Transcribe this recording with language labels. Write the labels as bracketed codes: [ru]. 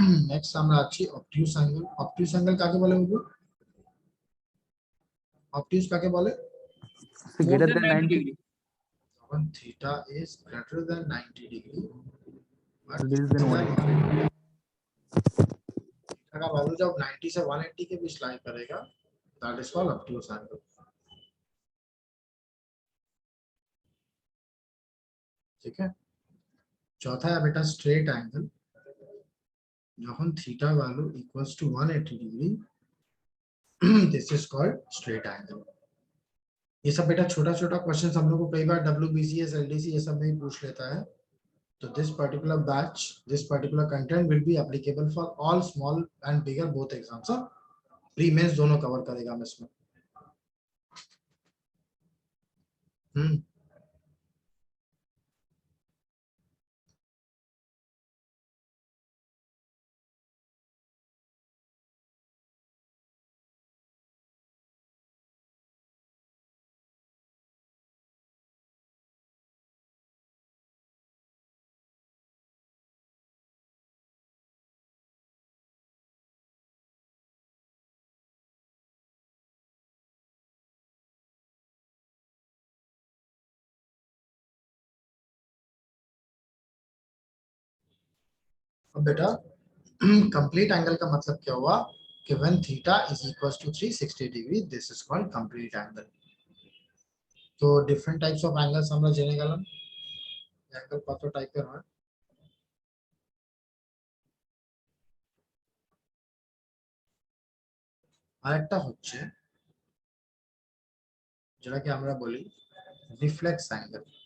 [bn] Next আমরা আছি অবটিউস angle. অবটিউস angle কাকে বলে বাবু, অবটিউস কাকে বলে, [en] More than 90 degree. [bn] যখন theta is greater than 90 degree but [en] less than 180 [hi] theta का वैल्यू जब 90 से 180 के बीच लाई करेगा, [en] that is called [hi] obtuse angle, ठीक है। चौथा है बेटा स्ट्रेट एंगल। যখন theta value equals to 180 degree, [en] this is called [hi] straight angle. ये सब बेटा छोटा छोटा क्वेश्चन हम लोग को कई बार WBCS LDC ये सब में ही पूछ लेता है। [en] तो this particular batch, this particular content will be applicable for all small and bigger both exams, [hi] pre mains दोनों कवर करेगा हम इसमें। अब बेटा कंप्लीट एंगल का मतलब क्या हुआ कि [en] when theta is equals to 360 degree this is called complete angle. [bn] তো ডিফারেন্ট টাইপস অফ অ্যাঙ্গেলস আমরা জেনে গেলাম অ্যাঙ্গেল কত টাইপের হয় আরেকটা হচ্ছে যেটাকে আমরা বলি রিফ্লেক্স অ্যাঙ্গেল